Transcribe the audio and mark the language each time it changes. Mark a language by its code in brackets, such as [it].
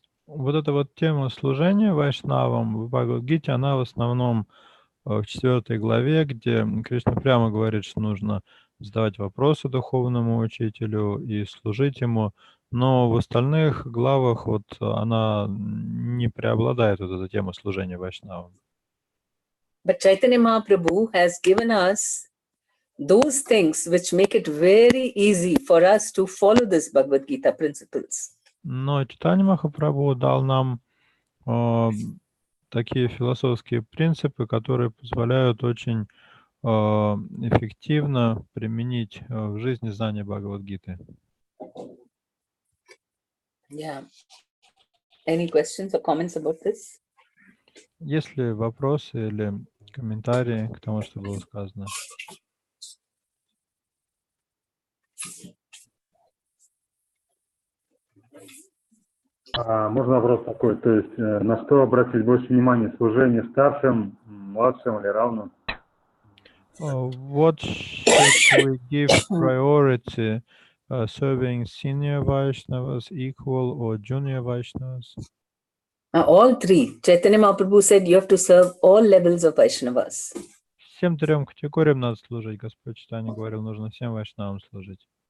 [ru] Вот эта вот тема служения вайшнавам в Бхагавад-гите, она в основном в 4 главе, где Кришна прямо говорит, что нужно задавать вопросы духовному учителю и служить ему, но в остальных главах вот она не преобладает, вот эта тема служения вайшнавам. [en] But Chaitanya Mahaprabhu has given us those things which make it very easy for us to follow this Bhagavad Gita principles. [ru] Но Чайтанья Махапрабху дал нам такие философские принципы, которые позволяют очень эффективно применить в жизни знания Бхагавад-гиты. [en] Yeah. Any questions or comments about this? [ru] Есть ли вопросы или комментарии к тому, что было сказано? Можно вопрос такой, то есть на что обратить больше внимания, служение старшим, младшим или равным? [en] What should we give priority, serving senior Vaishnavas, equal or junior Vaishnavas? All three. Chaitanya Mahaprabhu said you have to serve all levels of Vaishnavas. [ru] Всем 3 категориям надо служить. Господь Чайтанья говорил, нужно всем вайшнавам служить.